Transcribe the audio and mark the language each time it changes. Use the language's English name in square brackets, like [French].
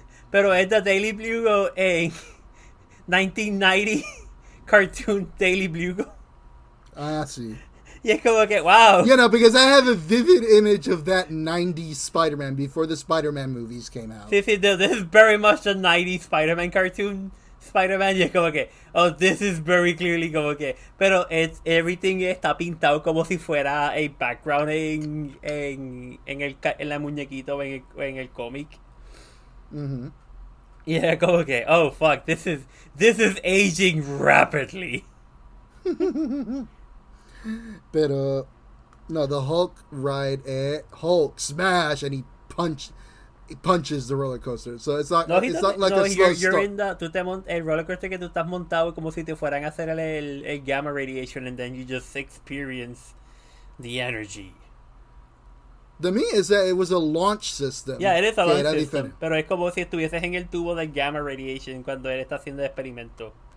[Spanish] Pero es the Daily Bugle en 1990 cartoon Daily Bugle. Ah, sí. Y es como que, wow. [English] You know, because I have a vivid image of that 90s Spider-Man before the Spider-Man movies came out. This is very much a 90s Spider-Man cartoon. [Spanish] Spider-Man, y es como que, [English] oh, this is very clearly [Spanish] como que, pero everything está pintado como si fuera [English] a background [Spanish] en la muñequito o en el cómic. Mm-hmm. Y era como que, [English] oh fuck, this is aging rapidly. [Spanish] Pero no, [English] the Hulk ride, Hulk smash, and he punches the roller coaster. So it's not like a slow start. [Spanish] El roller coaster que tú estás montado como si te fueran a hacer el gamma radiation, [English] and then you just experience the energy. The me is that it was a launch system. Yeah, it is a launch system. [Spanish] Pero es como si estuvieses en el tubo del gamma radiation cuando él está haciendo el experimento.